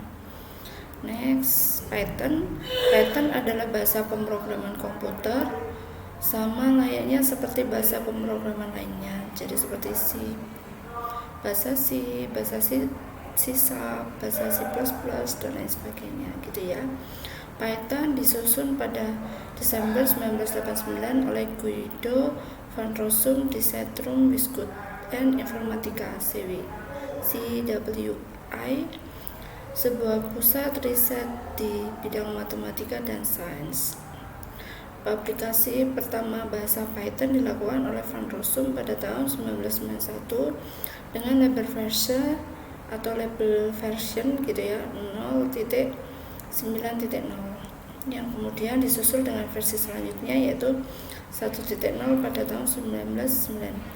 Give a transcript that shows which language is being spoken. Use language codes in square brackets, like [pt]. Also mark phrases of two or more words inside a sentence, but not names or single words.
[id] Next, Python adalah bahasa pemrograman komputer sama layaknya seperti bahasa pemrograman lainnya, jadi seperti C, bahasa C, bahasa C#, bahasa C++, dan lain sebagainya gitu ya. Python disusun pada Desember 1989 oleh Guido van Rossum di Centrum Wiskunde en Informatica CWI, sebuah pusat riset di bidang matematika dan sains. Publikasi pertama bahasa Python dilakukan oleh van Rossum pada tahun 1991 dengan [en] label version [id] gitu ya 0.9.0 yang kemudian disusul dengan versi selanjutnya yaitu 1.0 pada tahun 1994.